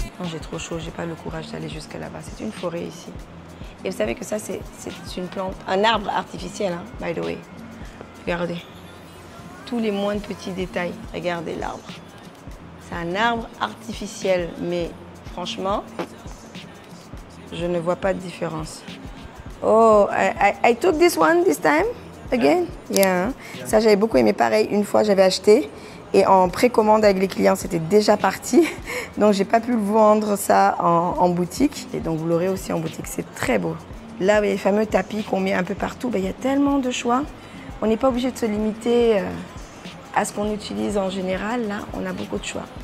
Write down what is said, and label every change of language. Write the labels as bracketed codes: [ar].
[fr] J'ai trop chaud, j'ai pas le courage d'aller jusqu'à là-bas. C'est une forêt ici. Et vous savez que ça, c'est une plante, un arbre artificiel, hein, [en] by the way. [fr] Regardez. Tous les moindres petits détails. Regardez l'arbre. C'est un arbre artificiel, mais franchement, je ne vois pas de différence. [en] Oh, I took this one this time, again? Yeah. [fr] Ça, j'avais beaucoup aimé. Pareil, une fois, j'avais acheté. Et en précommande avec les clients, c'était déjà parti. Donc, j'ai pas pu le vendre ça en boutique. Et donc, vous l'aurez aussi en boutique. C'est très beau. Là, les fameux tapis qu'on met un peu partout, il y a tellement de choix. On n'est pas obligé de se limiter à ce qu'on utilise en général. Là, on a beaucoup de choix.